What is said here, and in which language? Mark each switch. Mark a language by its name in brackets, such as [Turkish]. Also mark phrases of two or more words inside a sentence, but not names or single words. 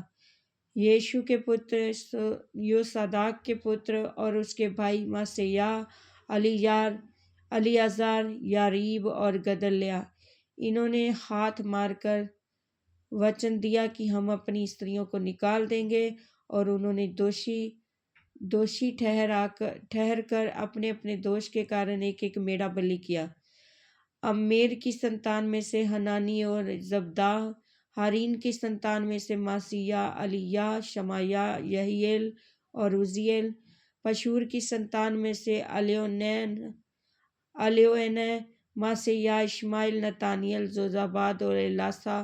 [Hindi] यीशु के पुत्र योसादाक के पुत्र और उसके भाई मासेया, अलियाजार, यारीब और गदल्या, इन्होंने हाथ मारकर वचन दिया कि हम अपनी स्त्रियों को निकाल देंगे, और उन्होंने दोषी ठहर कर अपने अपने दोष के कारण एक एक मेढ़ा बलि किया। अम्मेर की संतान में से हनानी और जब्दाह, हारीन की संतान में से मासिया, अलिया, शमाया, यहीएल और उजिएल। पशूर की संतान में से अल्योएनै, मासेया, इश्माइल, नतानियल, जोजाबाद और एलासा।